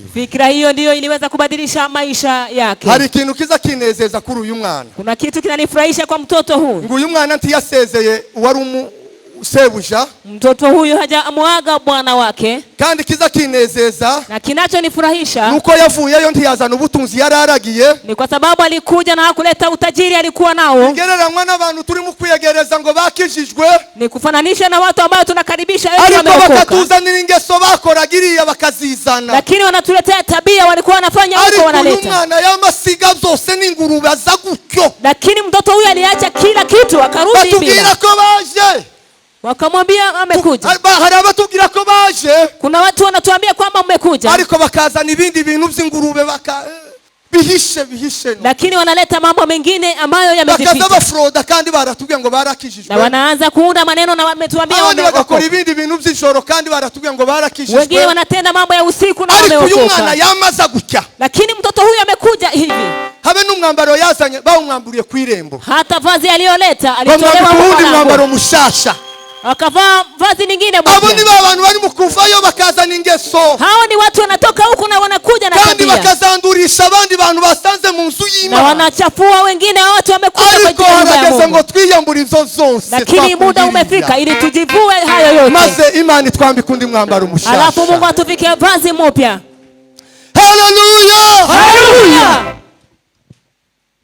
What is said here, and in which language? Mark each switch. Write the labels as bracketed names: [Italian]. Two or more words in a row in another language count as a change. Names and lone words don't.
[Swahili] Fikra hiyo ndiyo iliweza kubadilisha maisha yake. [Rundi] Hari ikintu kiza kinezeza kuri uyu mwana. [Swahili] Kuna kitu kinanifurahisha kwa mtoto huyu. [Rundi] Ngo uyu mwana ntiyasezeye wari sebuja. [Swahili] Mtoto huyu hajamuaga bwana wake. [Rundi] Kandi kiza kinezeza. [Swahili] Na kinachonifurahisha [Rundi] nuko yavuyeyo ntiyazana ubutunzi yararagiye. [Swahili] Ni kwa sababu alikuja na hakuleta utajiri alikuwa nao. [Rundi] Ngereranywa n'abantu turi mu kwiyegereza ngo bakijijwe. [Swahili] Ni kufananisha na watu ambao tunakaribisha wengi wameokoka. [Rundi] Ariko bakatuzanira ingeso bakoragiriya bakazizana. [Swahili] Lakini wanatuletea tabia walikuwa wanafanya huko wanaleta. [Rundi] Ariko umwana yamasiga zose n'ingurube aza gutyo. [Swahili] Lakini mtoto huyu aliacha kila kitu akarudi bila. [Rundi] Batubwira ko baje. [Swahili] Wakamwambia amekuja. [Rundi] Hari abatubwira ko baje. [Swahili] Kuna watu wanatuambia kwamba mmekuja. [Rundi] Ariko bakazana ibindi bintu by'ingurube bihishe. [Swahili] Lakini wanaleta mambo mengine ambayo yamejificha. [Rundi] Bakaza bafroda kandi baratubwiye ngo barakijijwe. [Swahili] Na wanaanza kuunda maneno na wametuambia wameokoka. [Rundi] Bagakora ibindi bintu by'ijoro kandi baratubwiye ngo barakijijwe. [Swahili] Wengine wanatenda mambo ya usiku na wameokoka. [Rundi] Ariko uyu mwana yamaza gutya. [Swahili] Lakini mtoto huyu amekuja hivi. [Rundi] Habe n'umwambaro yazanye bawumwamburiye ku irembo. [Swahili] Hata vazi aliyoleta alitolewa [Rundi] kwa mwambaro mushasha. [Swahili] Akavaa vazi lingine bwana. [Rundi] Abo ni abantu bari mukuvayo bakazana ingeso. [Swahili] Hao ni watu wanatoka huku na wanakuja na tabia. [Rundi] Kandi bakazandurisha abandi bantu basanze mu nzu y'Imana. [Swahili] Na wanachafua wengine watu wamekuja kwa jina la Mungu. [Rundi] Ngo twiyambura izo zose. [Swahili] Lakini muda umefika ili tujivue hayo yote. [Rundi] Maze Imana itwambike undi mwambaro mushasha. [Swahili] Alafu Mungu atuvike vazi mpya. Hallelujah! Hallelujah!